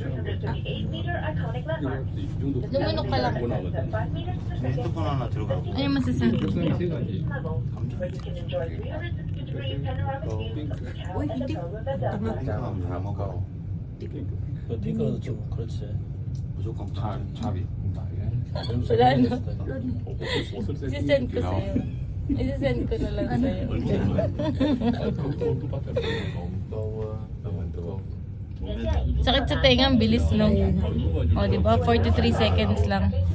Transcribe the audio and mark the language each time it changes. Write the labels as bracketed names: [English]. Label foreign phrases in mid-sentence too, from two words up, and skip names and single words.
[Filipino] Lumunok ka lang. [Korean] 핸드폰 하나 들어가고 [Filipino] Ano masasabi? Uy, hindi. [Korean] 그냥 잘 먹어 핑크는 좀 그렇지. 무조건 차비 [Filipino] Wala na. Sisend ko sa'yo. Isisend ko na lang sa'yo. Sakit sa tenga, ang bilis, no? O, di ba? 43 seconds lang.